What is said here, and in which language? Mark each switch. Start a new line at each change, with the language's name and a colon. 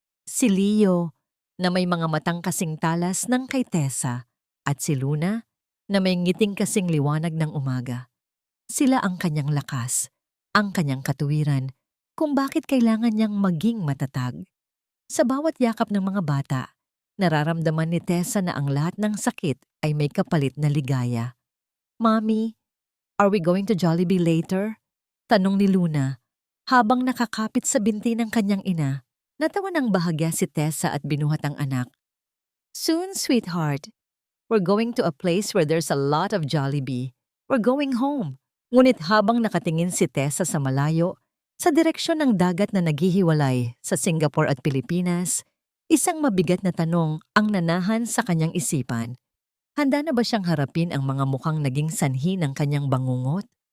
Filipino: Si Leo, na may mga matang kasing talas ng kay Tessa, at si Luna, na may ngiting kasing liwanag ng umaga. Sila ang kanyang lakas, ang kanyang katuwiran, kung bakit kailangan niyang maging matatag. Sa bawat yakap ng mga bata, nararamdaman ni Tessa na ang lahat ng sakit ay may kapalit na ligaya.
English: "Mommy, are we going to Jollibee later?"
Filipino: Tanong ni Luna habang nakakapit sa binti ng kanyang ina. Natawa ng bahagya si Tessa at binuhat ang anak.
English: "Soon, sweetheart. We're going to a place where there's a lot of Jollibee. We're going home."
Filipino: Ngunit habang nakatingin si Tessa sa malayo, sa direksyon ng dagat na naghihiwalay sa Singapore at Pilipinas, isang mabigat na tanong ang nanahan sa kanyang isipan. Handa na ba siyang harapin ang mga mukhang naging sanhi ng kanyang bangungot?